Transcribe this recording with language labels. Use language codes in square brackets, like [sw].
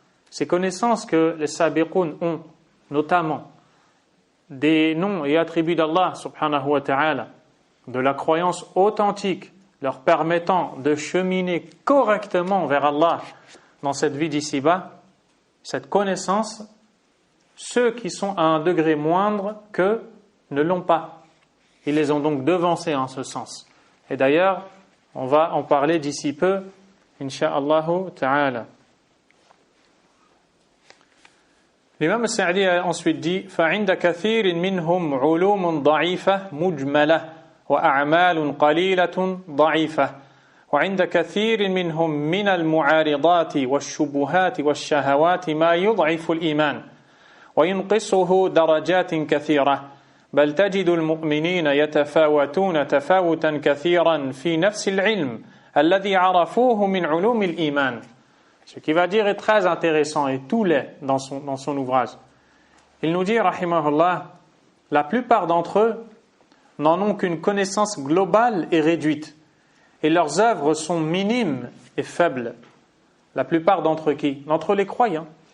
[fr] Ces connaissances que les sabiqun ont, notamment des noms et attributs d'Allah, subhanahu wa ta'ala, de la croyance authentique, leur permettant de cheminer correctement vers Allah dans cette vie d'ici-bas, cette connaissance, ceux qui sont à un degré moindre qu'eux ne l'ont pas. Ils les ont donc devancés en ce sens. Et d'ailleurs, on va en parler d'ici peu Inch'Allah ta'ala. L'imam al-Sa'di a ensuite dit [ar] فَعِنْدَ كَثِيرٍ مِّنْهُمْ عُلُومٌ ضَعِيفَةٌ مُجْمَلَةٌ وَأَعْمَالٌ قَلِيلَةٌ ضَعِيفَةٌ وعند كثير منهم من المعارضات والشبهات والشهوات ما يضعف الإيمان وينقصه درجات كثيرة بل تجد المؤمنين يتفاوتون تفاوتا كثيرا في نفس العلم الذي عرفوه من علوم الإيمان. [fr] Ce qui va dire est très intéressant et tout l'est dans son ouvrage. Il nous dit, rahimahullah, la plupart d'entre eux n'en ont qu'une connaissance globale et réduite. Et leurs œuvres sont minimes et faibles. La plupart d'entre qui? D'entre les croyants.